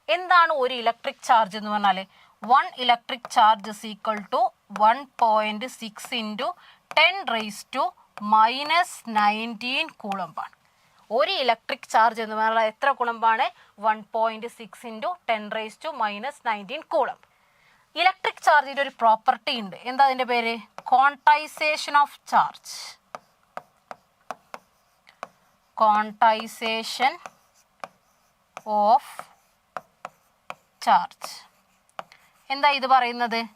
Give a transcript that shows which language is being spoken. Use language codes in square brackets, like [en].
[ml] എന്താണ് ഒരു electric charge എന്ന് പറഞ്ഞാൽ? [en] 1 electric charge is equal to 1.6 into 10⁻⁻19 കൂളമ്പാണ്. [ml] ഒരു ഇലക്ട്രിക് ചാർജ് എന്ന് പറഞ്ഞാൽ എത്ര കൂളമ്പാണ്? 1.6 into 10⁻⁻19 കൂളമ്പ്. ഇലക്ട്രിക് ചാർജിൻ്റെ ഒരു പ്രോപ്പർട്ടി ഉണ്ട്. എന്താ അതിൻ്റെ പേര്? Quantisation of charge. Quantisation of charge എന്താ ഇത് പറയുന്നത്?